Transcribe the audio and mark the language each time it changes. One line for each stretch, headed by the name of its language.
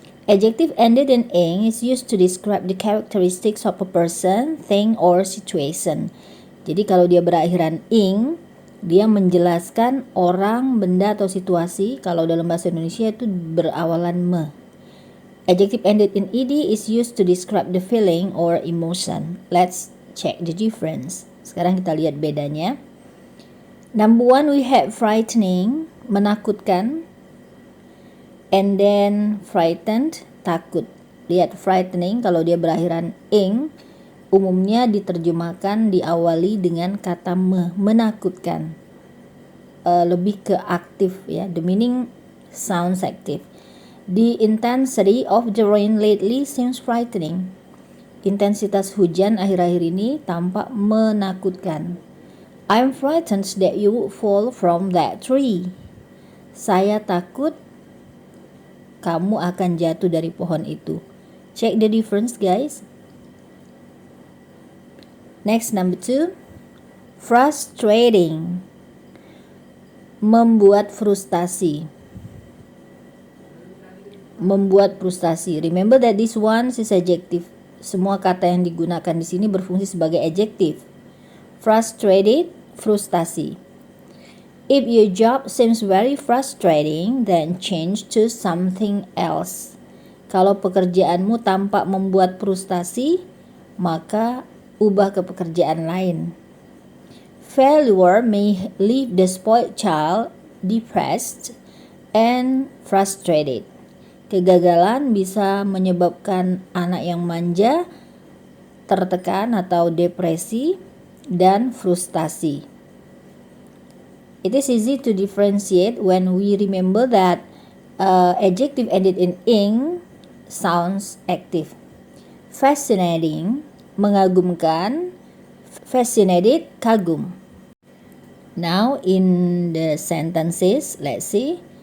English: Adjective ended in ing is used to describe the characteristics of a person, thing, or situation.
Indonesian: Jadi kalau dia berakhiran ing, dia menjelaskan orang, benda, atau situasi. Kalau dalam bahasa Indonesia itu berawalan me.
English: Adjective ended in ed is used to describe the feeling or emotion. Let's check the difference.
Indonesian: Sekarang kita lihat bedanya.
English: Number 1, we have frightening,
Indonesian: menakutkan.
English: And then frightened,
Indonesian: takut. Lihat, frightening kalau dia berakhiran ing, umumnya diterjemahkan diawali dengan kata me, menakutkan. Lebih ke aktif ya.
English: The meaning sounds active. The intensity of the rain lately seems frightening.
Indonesian: Intensitas hujan akhir-akhir ini tampak menakutkan.
English: I'm frightened that you would fall from that tree.
Indonesian: Saya takut kamu akan jatuh dari pohon itu.
English: Check the difference, guys. Next, number 2. Frustrating.
Indonesian: Membuat frustasi. Membuat frustasi.
English: Remember that this one is adjective.
Indonesian: Semua kata yang digunakan di sini berfungsi sebagai adjective.
English: Frustrated, frustasi. If your job seems very frustrating, then change to something else.
Indonesian: Kalau pekerjaanmu tampak membuat frustasi, maka ubah ke pekerjaan lain.
English: Failure may leave the spoiled child depressed and frustrated.
Indonesian: Kegagalan bisa menyebabkan anak yang manja tertekan atau depresi dan frustasi.
English: It is easy to differentiate when we remember that adjective ended in ing sounds active. Fascinating, mengagumkan. Fascinated, kagum. Now in the sentences, let's see.